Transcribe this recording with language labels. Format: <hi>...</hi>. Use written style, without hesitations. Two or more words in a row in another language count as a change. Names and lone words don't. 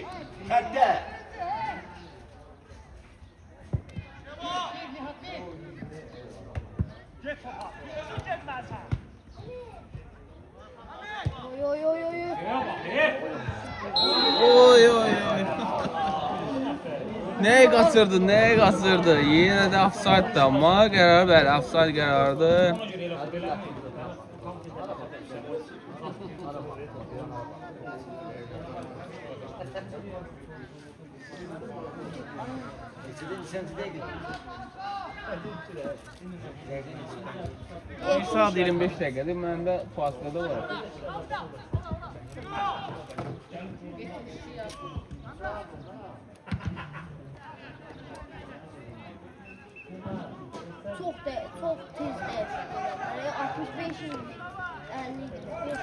<az>Xəttə. Oy oy oy oy. Oy oy oy. Nəyə qaçırdı, nəyə qaçırdı? Yenə də offside-dir, amma qərar bəli, offside qərarıdır. Bir saat 25 dəqiqədir, məndə fasilədə var.</az> <tr>Çok tez değişti. 65 yıl 50 yıl.</tr>